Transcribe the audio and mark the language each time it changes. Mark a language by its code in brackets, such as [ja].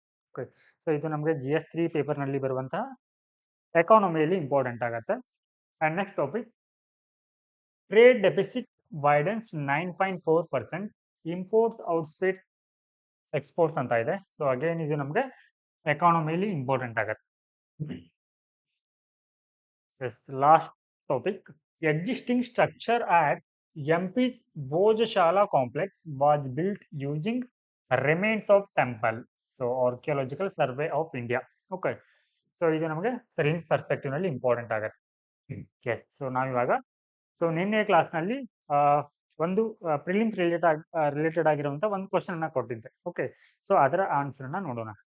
[kn] Okay, so ಇದು ನಮಗೆ GS3 paper ನಲ್ಲಿ ಬರುವಂತಹ ಎಕಾನಮಿಯಲ್ಲಿ ಇಂಪಾರ್ಟೆಂಟ್ ಆಗುತ್ತೆ. [en] and next topic, trade deficit widens 9.4%, imports outpace exports [kn] ಅಂತ ಇದೆ. ಸೊ ಅಗೇನ್ ಇದು ನಮಗೆ ಎಕಾನಮಿಯಲ್ಲಿ ಇಂಪಾರ್ಟೆಂಟ್ ಆಗುತ್ತೆ. [en] Last topic, existing structure at MP's Bhojashala complex was built using remains of temple. So archaeological survey of India. [kn] Okay, so ಇದು ನಮಗೆ science perspective ನಲ್ಲಿ important ಆಗುತ್ತೆ. So ನಾವಿವಾಗ ನಿನ್ನೆ ಕ್ಲಾಸ್ನಲ್ಲಿ ಒಂದು ಪ್ರಿಲಿಮ್ಸ್ ರಿಲೇಟೆಡ್ ಆಗಿರುವಂತ ಒಂದು ಕ್ವಶನ್ ಅನ್ನ ಕೊಟ್ಟಿದ್ದೆ. ಓಕೆ, ಸೊ ಅದರ ಆನ್ಸರ್ ಅನ್ನ ನೋಡೋಣ.